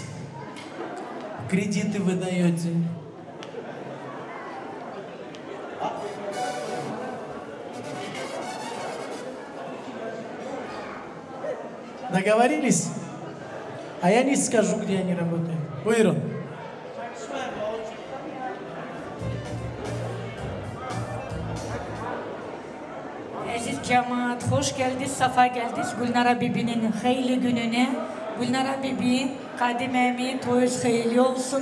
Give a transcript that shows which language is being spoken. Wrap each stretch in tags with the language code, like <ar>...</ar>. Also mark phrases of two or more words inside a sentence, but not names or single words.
<ru>Кредиты вы даете. Договорились? А я не скажу, где они работают.</ru> <gag>Buyurun. Aziz cemaat, hoş geldiniz, safa geldiniz Gülnara Bibi'nin hayırlı gününe. Gülnara Bibi, kadimemi, toyuz hayırlı olsun.</gag>